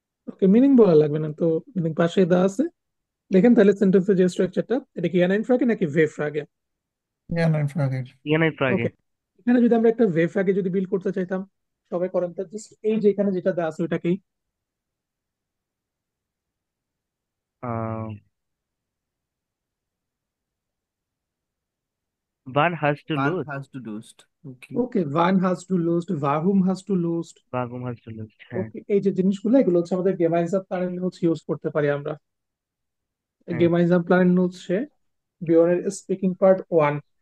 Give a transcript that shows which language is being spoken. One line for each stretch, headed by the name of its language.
Bangla: ওকে, meaning বলা লাগবে না তো, মিনিং পাশে দেওয়া আছে। দেখেন তাহলে সেন্টেন্সের যে স্ট্রাকচারটা, এটা কি ইয়ানাইন ফ্রাগে নাকি ভে ফ্রাগে? ইয়ানাইন ফ্রাগের। ইয়ানাই ফ্রাগে। ওকে, এখানে যদি আমরা একটা ভে ফ্রাগে যদি বিল করতে চাইতাম, সবাই করেন তো, জাস্ট এই যে এখানে যেটা দেওয়া আছে ওইটাকেই।
German: আহ, Wann hast du Wann Lust? hast du Lust? Okay.
Bangla: Okay, one has to lost, ওয়াহুম has to lost.
German: Warum hast du Lust? হ্যাঁ,
Bangla: ওকে, এই যে জিনিসগুলো, এগুলো হচ্ছে আমাদের গেমাইজম প্ল্যানিং হচ্ছে ইউজ করতে পারি আমরা। হ্যাঁ। গেমাইজম প্ল্যানিং হচ্ছে বিয়নের স্পিকিং পার্ট 1।